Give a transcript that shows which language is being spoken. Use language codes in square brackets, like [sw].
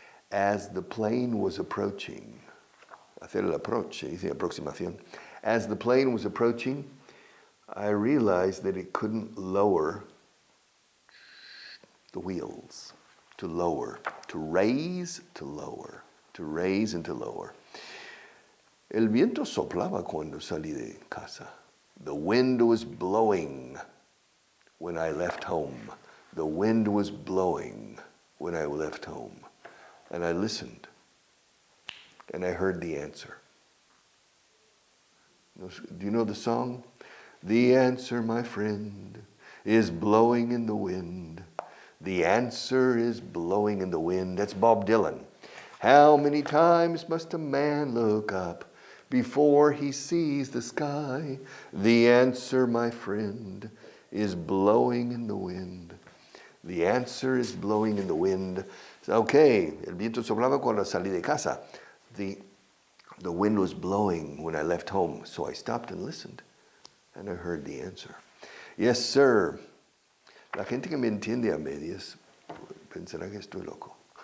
[en] As the plane was approaching, [es] hacer el approach, se dice aproximación. [en] As the plane was approaching, I realized that it couldn't lower the wheels. To lower, to raise, to lower, to raise and to lower. [es] El viento soplaba cuando salí de casa. [en] The wind was blowing when I left home. The wind was blowing when I left home. And I listened. And I heard the answer. Do you know the song? The answer, my friend, is blowing in the wind. The answer is blowing in the wind. That's Bob Dylan. How many times must a man look up before he sees the sky? The answer, my friend, is blowing in the wind. The answer is blowing in the wind. [es] Okay, el viento soplaba cuando salí de casa. [en] The wind was blowing when I left home, so I stopped and listened, and I heard the answer. Yes, sir. [es] La gente que me entiende a medias pensará que estoy loco.